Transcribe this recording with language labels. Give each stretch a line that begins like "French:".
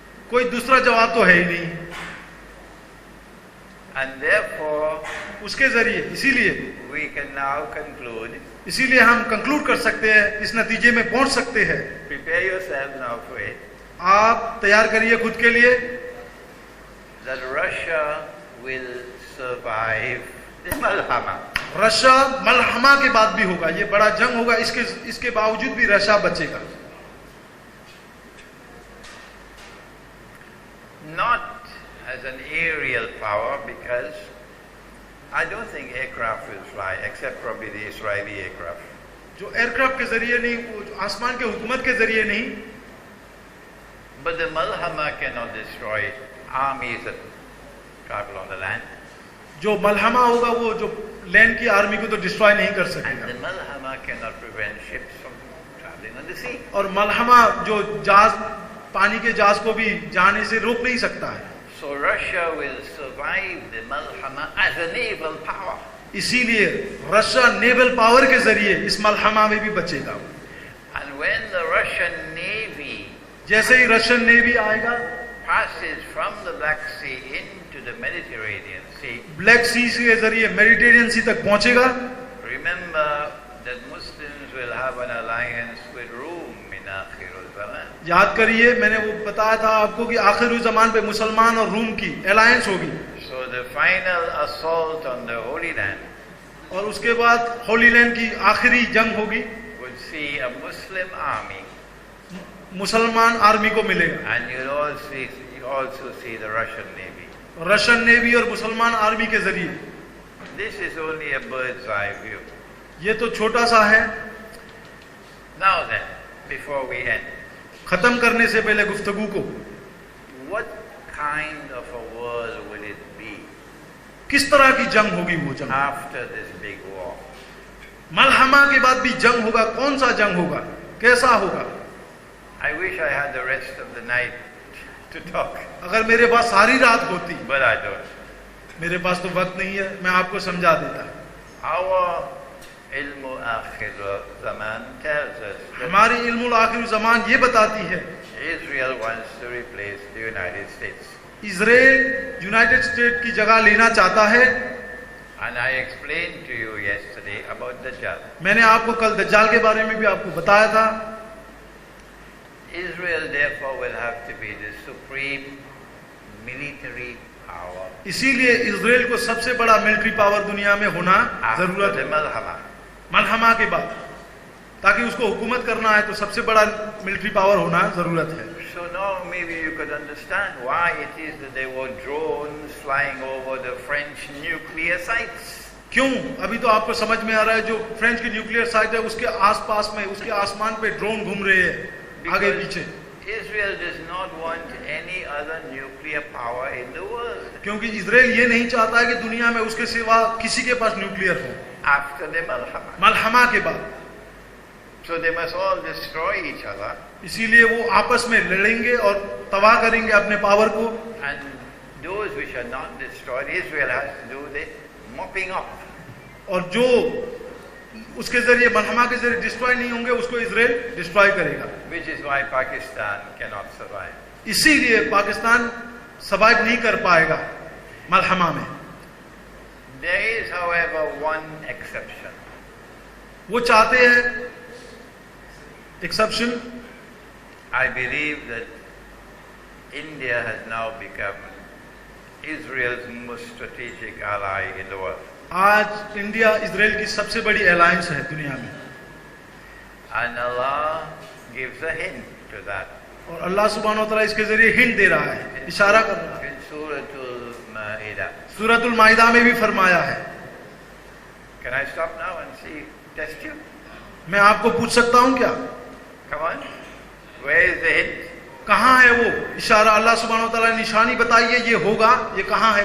Hindi: कोई दूसरा जवाब तो है ही नहीं।
English: And therefore,
Hindi: उसके जरिए इसीलिए
English: we can now conclude,
Hindi: इसीलिए हम कंक्लूड कर सकते हैं, इस नतीजे में पहुंच सकते हैं।
English: prepare yourself now for it,
Hindi: आप तैयार करिए खुद के लिए,
English: that Russia will survive the Malhama.
Hindi: Russia मलहमा के बाद भी होगा, ये बड़ा जंग होगा, इसके बावजूद भी रशिया बचेगा।
English: Not as an aerial power, because I don't think aircraft will fly, except probably the Israeli aircraft.
Hindi: जो एयरक्राफ्ट के जरिए नहीं, वो जो आसमान के हुकूमत के जरिए नहीं,
English: But the Malhama cannot destroy armies that travel on the land.
Hindi: जो मलहमा होगा वो जो लैंड की आर्मी को तो डिस्ट्रॉय नहीं कर
English: And
Hindi: सकेगा,
English: the Malhama cannot prevent ships from traveling on the sea.
Hindi: और मलहमा जो जहाज, पानी के जहाज को भी जाने से रोक नहीं सकता है।
English: So Russia will survive the Malhama as a naval power.
Hindi: इसीलिए रशिया नेवल पावर के जरिए इस मलहमा में भी बचेगा।
English: And when the Russian Navy
Hindi: जैसे ही रशियन नेवी आएगा,
English: passes from the Black Sea into the Mediterranean Sea,
Hindi: black सी के जरिए मेडिटेरियन सी तक पहुंचेगा,
English: remember that Muslims will have an alliance with Rome in Akhirul Zaman.
Hindi: याद करिए मैंने वो बताया था आपको कि आखिरी ज़मान पे मुसलमान और रूम की अलायंस होगी,
English: So the final assault on the Holy Land
Hindi: और उसके बाद होली लैंड की आखिरी जंग होगी,
English: would see a Muslim army,
Hindi: मुसलमान आर्मी को मिलेगा,
English: and you also see the Russian Navy.
Hindi: Russian navy और मुसलमान आर्मी के जरिए।
English: This is only a bird's eye view.
Hindi: ये तो छोटा सा है।
English: Now then, before we end,
Hindi: खत्म करने से पहले गुफ्तगू को,
English: what kind of a world will it be
Hindi: किस तरह की जंग होगी वो जंग?
English: after this big war?
Hindi: मलहमा के बाद भी जंग होगा, कौन सा जंग होगा, कैसा होगा?
English: I wish I had the rest of the night to talk,
Hindi: अगर मेरे पास सारी रात होती,
English: but I don't.
Hindi: मेरे पास तो वक्त नहीं है, मैं आपको समझा देता।
English: Our ilmu akhir zaman tells us that
Hindi: हमारी इल्मुल आखिर ज़मान ये बताती है,
English: Israel wants to replace the United States.
Hindi: Israel United state की जगह लेना चाहता है।
English: And I explained to you yesterday about Dajjal.
Hindi: मैंने आपको कल दज्जाल के बारे में भी आपको बताया था।
English: Israel therefore will have to be the supreme military power
Hindi: इसीलिए इजराइल को सबसे बड़ा मिलिट्री पावर दुनिया में होना
English: after
Hindi: जरूरत
English: the
Hindi: है,
English: Malhama.
Hindi: मलहमा के बाद, ताकि उसको हुकूमत करना है तो सबसे बड़ा मिलिट्री पावर होना जरूरत है।
English: So now maybe you could understand why it is that there were drones flying over the French nuclear sites.
Hindi: क्यों? अभी तो आपको समझ में आ रहा है, जो फ्रेंच की न्यूक्लियर साइट है उसके आसपास में, उसके आसमान पे ड्रोन घूम रहे हैं आगे पीछे,
English: Israel does not want any other nuclear power in the world
Hindi: क्योंकि इजराइल ये नहीं चाहता है कि दुनिया में उसके सिवा किसी के पास न्यूक्लियर हो
English: after the Malhama.
Hindi: मलहमा के बाद।
English: So they must all destroy each other,
Hindi: इसीलिए वो आपस में लड़ेंगे और तबाह करेंगे अपने पावर को,
English: and those which are not destroyed, Israel has to do the mopping up.
Hindi: और जो उसके जरिए मलहमा के जरिए डिस्ट्रॉय नहीं होंगे उसको इजराइल डिस्ट्रॉय करेगा।
English: Which is why Pakistan cannot survive.
Hindi: इसीलिए पाकिस्तान सर्वाइव नहीं कर पाएगा मलहमा में।
English: There is, however, one exception.
Hindi: वो चाहते हैं exception.
English: I believe that India has now become Israel's most strategic ally in the world.
Hindi: आज इंडिया इजराइल की सबसे बड़ी अलायंस है दुनिया में,
English: And Allah gives a hint to that.
Hindi: और अल्लाह सुब्हान व तआला इसके जरिए हिंट दे रहा है, इशारा कर रहा है।
English: In Suratul Ma'idah.
Hindi: सूरतुल माइदा में भी फरमाया है।
English: Can I stop now and see, test you?
Hindi: मैं आपको पूछ सकता हूं क्या?
English: Come on. Where is the hint?
Hindi: कहाँ है वो इशारा? अल्लाह सुब्हानहू व तआला ने निशानी बताई है, ये होगा, ये कहाँ है?